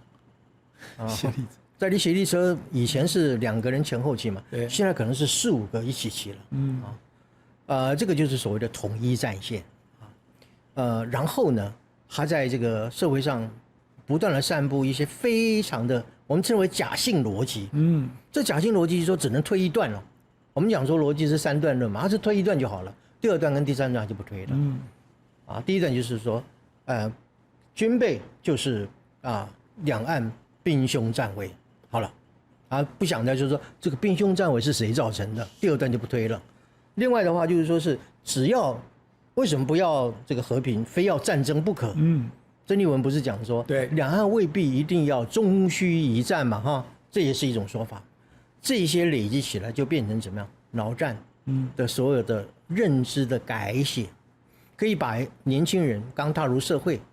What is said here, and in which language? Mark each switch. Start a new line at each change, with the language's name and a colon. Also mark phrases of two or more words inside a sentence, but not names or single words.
Chinese: 在地協力車以前是2個人前後騎嘛，現在可能是4、5個一起騎了。這個就是所謂的統一戰線然後呢，他在這個社會上不斷的散布一些非常的我們稱為假性邏輯。這假性邏輯是說只能推一段了。我們講說邏輯是3段論嘛，它是推一段就好了，第2段跟第3段就不推了。第一段就是說，軍備就是兩岸兵凶戰危，好了，不想的就是說這個兵凶戰危是誰造成的？第2段就不推了。另外的話就是說是只要為什麼不要這個和平，非要戰爭不可？曾麗文不是講說，對，兩岸未必一定要終須一戰嘛，這也是一種說法。這些累積起來就變成怎麼樣？腦戰的所有的認知的改寫，可以把年輕人剛踏入社會。